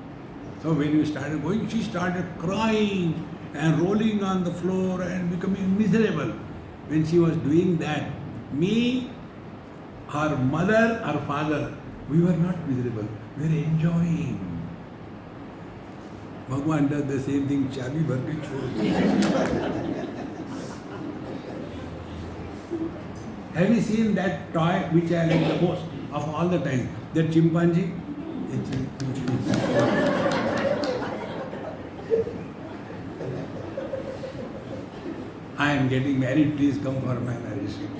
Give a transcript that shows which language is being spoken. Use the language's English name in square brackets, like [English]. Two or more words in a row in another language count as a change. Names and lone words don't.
[English] So when we started going, she started crying and rolling on the floor and becoming miserable. When she was doing that, me, her mother, her father, we were not miserable, we were enjoying. Bhagwan does the same thing, [Hindi] चाबी भर के छोड़. [English] Have you seen that toy which I like the most of all the time? That chimpanzee? I am getting married, please come for my marriage.